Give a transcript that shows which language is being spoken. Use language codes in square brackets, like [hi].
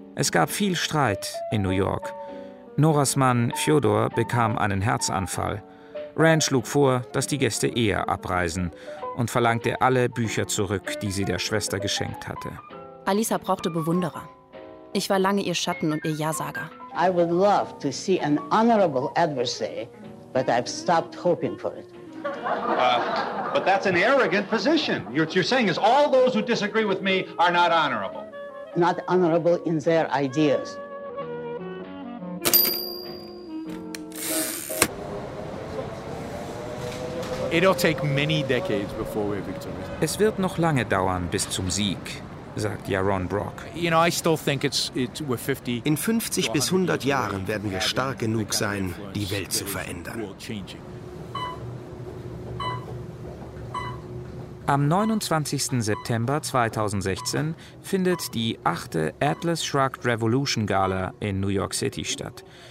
[de] Es gab viel Streit in New York. Noras Mann Fjodor bekam einen Herzanfall. Rand schlug vor, dass die Gäste eher abreisen und verlangte alle Bücher zurück, die sie der Schwester geschenkt hatte. Alisa brauchte Bewunderer. Ich war lange ihr Schatten und ihr Ja-Sager. [en] I would love to see an honorable adversary, but I've stopped hoping for it. But that's an arrogant position. What you're saying is all those who disagree with me are not honorable. Not honorable in their ideas. It'll take many decades before we're victorious. [de] Es wird noch lange dauern bis zum Sieg, sagt Yaron Brock. [en] You know, I still think we're 50. [de] In 50 bis 100 Jahren werden wir stark genug sein, die Welt zu verändern. Am 29. September 2016 findet die 8. Atlas Shrugged Revolution Gala in New York City statt.